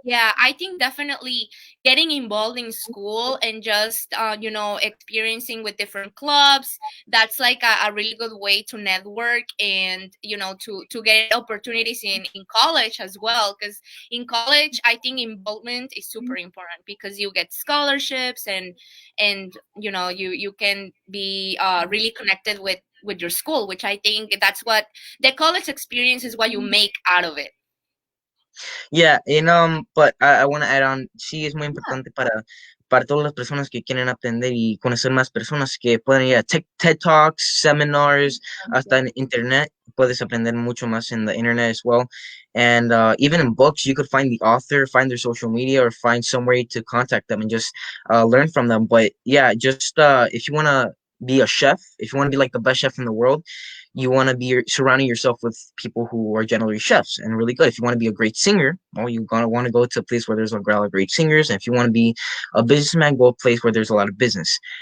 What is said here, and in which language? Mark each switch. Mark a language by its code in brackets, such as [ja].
[en] Yeah, I think definitely getting involved in school and just experiencing with different clubs, that's like a really good way to network and to get opportunities in college as well, because in college I think involvement is super important because you get scholarships and you can be really connected with your school, which I think that's what the college experience is, what you make out of it. Yeah, but I want to add on, [es] sí es muy importante para todas las personas que quieren aprender y conocer más personas que pueden ir a TED Talks, seminars, hasta en internet. Puedes aprender mucho más [en] in the internet as well. And even in books, you could find the author, find their social media, or find some way to contact them and just learn from them. But yeah, just if you want to be a chef, if you want to be like the best chef in the world, you want to be surrounding yourself with people who are generally chefs and really good. If you want to be a great singer, well, you're gonna want to go to a place where there's a lot of great singers. And if you want to be a businessman, go a place where there's a lot of business.